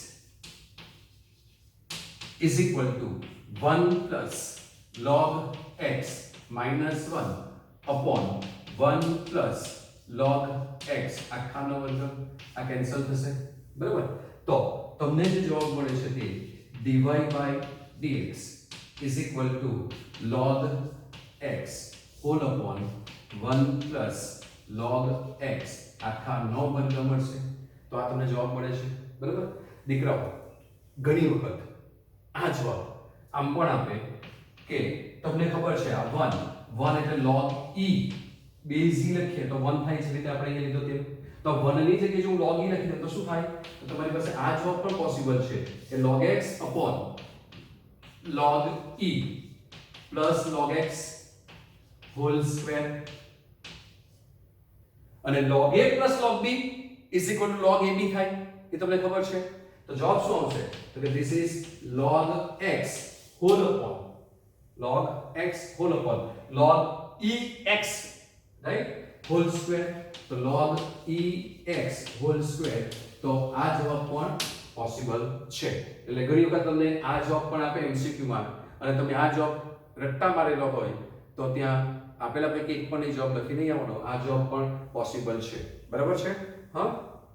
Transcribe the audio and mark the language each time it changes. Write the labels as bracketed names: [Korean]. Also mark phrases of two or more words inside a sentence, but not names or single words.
[English] = 1 + log x - 1 upon 1 + log x [Gujarati] આખાનો વર્ગ આ કેન્સલ થશે બરાબર તો તમને જે જવાબ મળે છે તે [English] dy/dx dx is equal to log x whole upon 1 plus log x [Gujarati] આખા 9 વર્ગ મળશે. તો આ તમને જવાબ મળે છે. બરાબર દીકરાઓ, ઘણી વખત આ જવાબ આમ પણ આપે કે તમને ખબર છે આ 1 એટલે log e બેઝ e લખીએ તો 1 થાય છે, રીતે આપણે અહીંયા લીધો તેમ. તો 1 ની જગ્યાએ જો હું log e લખી દઉં તો શું થાય? તો તમારી પાસે આ જવાબ પણ પોસિબલ છે કે [English] log x upon log e plus log x whole square [Gujarati] અને [English] log a plus log b is equal to log ab [Gujarati] થાય. એ તમને ખબર છે. તો જવાબ શું આવશે? તો કે [English] this is log x whole upon log ex right whole square. તો log ex whole square. [Gujarati] તો આ જવાબ પણ પોસિબલ છે. એટલે ઘણી વખત તમને આ જવાબ પણ આપે MCQ માં અને તમે આ જવાબ રટ્ટા મારેલો હોય તો ત્યાં આપેલા પૈકી એક પણ જવાબ લખી નહીં આવવાનો. આ જવાબ પણ પોસિબલ છે. બરાબર છે? હા.